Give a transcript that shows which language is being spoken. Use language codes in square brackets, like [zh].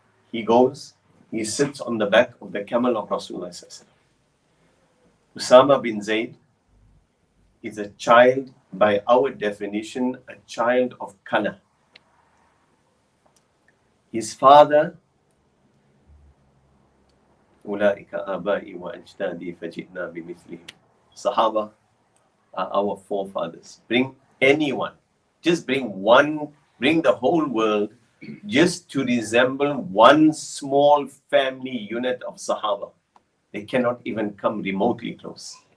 [en] He goes, he sits on the back of the camel of Rasulullah. Usama bin Zayd is a child, by our definition, a child of color. His father, [ar] أولئك آبائي وأجدادي فجئنا بمثلهم. [en] Sahaba are our forefathers. Bring anyone, just bring one, bring the whole world just to resemble one small family unit of Sahaba. They cannot even come remotely close.